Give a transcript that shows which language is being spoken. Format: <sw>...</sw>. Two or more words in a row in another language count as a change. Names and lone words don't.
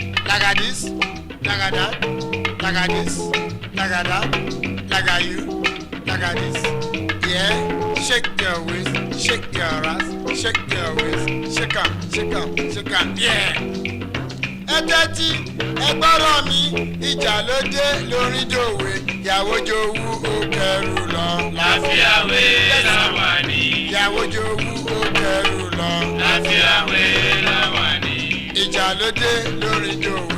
<en>like this, like that, like this, like that, like you, like this. Yeah, shake your waist, shake your ass, shake your waist, shake 'em, shake 'em, shake 'em, yeah.</en> <yo>Ẹ̀tẹ́tí ẹgbọ́rọ̀ mi ìjà ló dé lórí dòwe ìyàwó jowú ó kẹrù lọ. Lafia We Lawani. Ìyàwó jowú ó kẹrù lọ. Lafia We Lawani. Ìjà ló dé lórí dòwe.</yo>